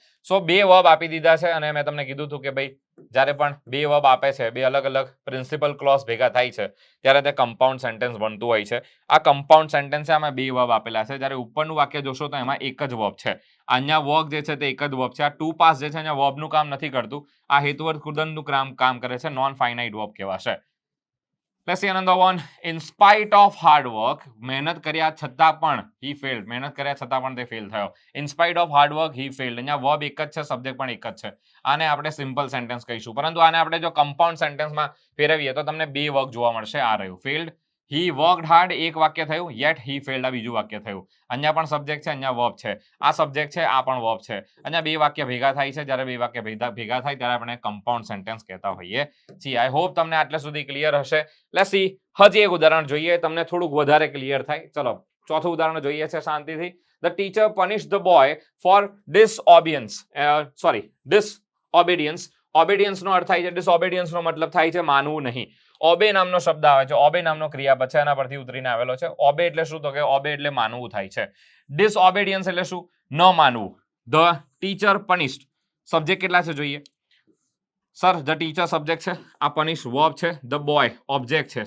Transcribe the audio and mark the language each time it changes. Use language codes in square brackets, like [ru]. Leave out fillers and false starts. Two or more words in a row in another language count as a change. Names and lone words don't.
[gu] સો બે વર્બ આપી દીધા છે અને મેં તમને કીધું હતું કે ભાઈ જ્યારે પણ બે વર્બ આપે છે, બે અલગ અલગ [en] principal clause [gu] ભેગા થાય છે ત્યારે તે [en] compound sentence [gu] બનતું હોય છે. આ [en] compound sentence [gu] છે, આમાં બે વર્બ આપેલા છે. જ્યારે ઉપરનું વાક્ય જોશો તો એમાં એક જ વર્બ છે. અહીંયા વર્ક જે છે તે એક જ વર્બ છે. આ [en] to pass [gu] જે છે અહીંયા વર્બનું કામ નથી કરતું, આ હેતુવર્તકૃદંતનું કામ કરે છે. [en] non finite verb [gu] કહેવાશે. [en] Let's see another one. In spite of hard work, [gu] મહેનત કર્યા છતાં પણ [en] he failed. [gu] મહેનત કર્યા છતાં પણ તે ફેલ થયો. [en] In spite of hard work, he failed. [gu] અહીંયા વર્બ એક જ છે, સબ્જેક્ટ પણ એક જ છે. આને આપણે [en] simple sentence [gu] કહીશું, પરંતુ આને આપણે જો [en] compound sentenceમાં [gu] ફેરવીએ તો તમને બે વર્ક જોવા મળશે. આ રહ્યું [en] failed. He worked hard, [gu] એક વાક્ય થયું. [en] Yet he failed, [gu] આ બીજું વાક્ય થયું. અહીંયા પણ સબ્જેક્ટ છે, અહીંયા વર્બ છે. આ સબ્જેક્ટ છે, આ પણ વર્બ છે. અહીંયા બે વાક્ય ભેગા થાય છે. જ્યારે બે વાક્ય ભેગા થાય ત્યારે આપણે [en] compound sentence [gu] કહેતા હોઈએ છીએ. [en] I hope [gu] તમને આટલે સુધી ક્લિયર હશે. [en] let's see [gu] હજી એક ઉદાહરણ જોઈએ, તમને થોડુંક વધારે ક્લિયર થાય. ચલો ચોથું ઉદાહરણ જોઈએ છે શાંતિથી. [en] The teacher punished the boy for disobedience. [gu] Obedience નો અર્થ થાય છે disobedience નો મતલબ થાય છે માનવું નહીં. ઓબે નામનો શબ્દ આવે છે. ઓબે નામનો ક્રિયાપદ છે, એના પરથી ઉતરીને આવેલો છે. ઓબે એટલે શું? તો કે ઓબે એટલે માનવું થાય છે. ડિસઓબેડિયન્સ એટલે શું? ન માનવું. [en] the teacher punished, [gu] સબ્જેક્ટ કેટલા છે જોઈએ. સર [en] the teacher subject [gu] છે, આ [en] punish verb [gu] છે, [en] the boy object [gu] છે.